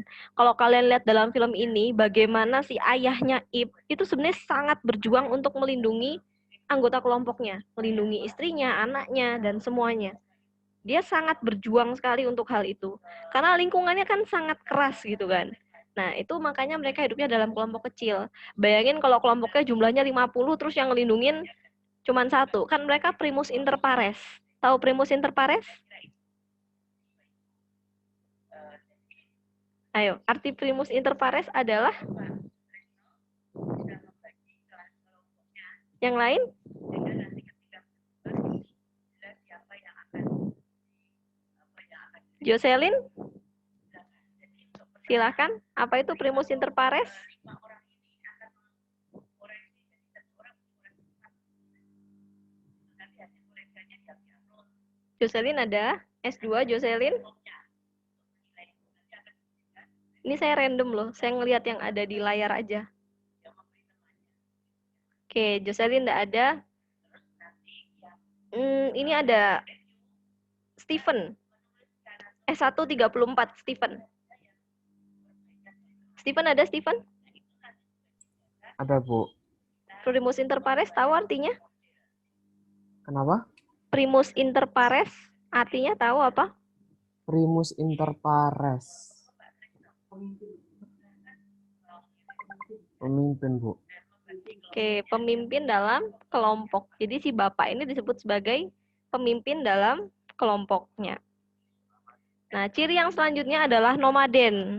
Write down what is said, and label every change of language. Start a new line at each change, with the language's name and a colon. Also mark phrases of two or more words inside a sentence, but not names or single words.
Indonesian: Kalau kalian lihat dalam film ini, bagaimana si ayahnya Ip itu sebenarnya sangat berjuang untuk melindungi anggota kelompoknya, melindungi istrinya, anaknya, dan semuanya. Dia sangat berjuang sekali untuk hal itu. Karena lingkungannya kan sangat keras gitu kan. Nah, itu makanya mereka hidupnya dalam kelompok kecil. Bayangin kalau kelompoknya jumlahnya 50, terus yang ngelindungin cuma 1. Kan mereka
Latin: primus inter pares.
Indonesian: Tahu
Latin: primus inter pares?
Indonesian: Ayo, arti
Latin: primus inter pares
Indonesian: adalah? Yang lain? Jocelyn? Silakan. Apa itu
Latin: primus inter pares?
Indonesian: Jocelyn ada? S2 Jocelyn? Ini saya random loh. Saya ngelihat yang ada di layar aja. Oke, Jocelyn enggak ada. Ini ada Stephen. S1 34 Stephen. Stephen ada Stephen? Ada, Bu.
Latin: Primus inter pares
Indonesian: tahu artinya? Kenapa?
Latin: Primus inter pares
Indonesian: artinya tahu apa?
Latin: Primus inter pares.
Indonesian: Pemimpin, Bu. Oke, pemimpin dalam kelompok. Jadi si bapak ini disebut sebagai pemimpin dalam kelompoknya. Nah, ciri yang selanjutnya adalah nomaden.